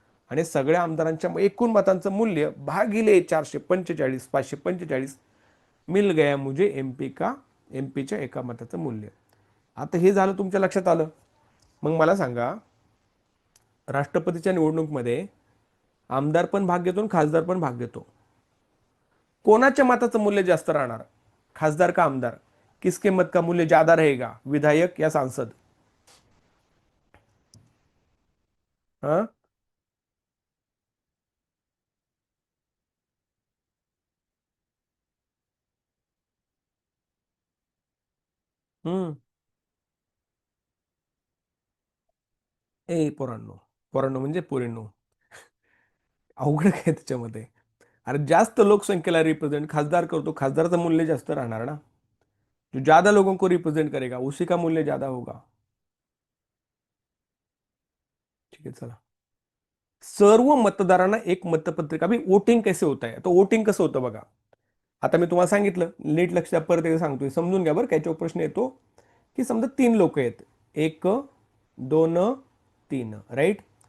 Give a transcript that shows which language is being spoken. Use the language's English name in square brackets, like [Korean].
[Marathi] आणि सगळ्या आमदारांच्या एकूण मतांचं मूल्य भागिले 445, 545 [Hindi] मिल गया मुझे एमपी का, [Marathi] एमपीच्या एका मताचं मूल्य. आता हे झालं, तुमच्या लक्षात आलं? मग मला सांगा, राष्ट्रपतीच्या निवडणुकीमध्ये आमदार पण भाग घेतो आणि खासदार पण भाग घेतो. कोणाच्या मताचं मूल्य जास्त राहणार, खासदार का आमदार? [Hindi] किसके मत का मूल्य ज्यादा रहेगा, विधायक या सांसद? हाँ. हम्म. [Marathi] ए पोरांनो, पोरांनो म्हणजे पोरींनो, अवघड काय त्याच्यामध्ये? अरे जास्त लोकसंख्येला रिप्रेझेंट खासदार करतो, खासदाराचं मूल्य जास्त राहणार ना. [Hindi] जो ज्यादा लोगों को रिप्रेजेंट करेगा उसी का मूल्य ज्यादा होगा. [Marathi] ठीक आहे, चला. सर्व मतदारांना एक मतपत्रिका, [Hindi] अभी वोटिंग कैसे [Marathi] होत आहे, तो वोटिंग कसं होतं बघा. आता मी तुम्हाला सांगितलं, नीट लक्ष द्या, परत एकदा सांगतोय, समजून घ्या बरं. काय प्रश्न येतो की समजा 3 लोक आहेत, 1, 2, 3, राईट?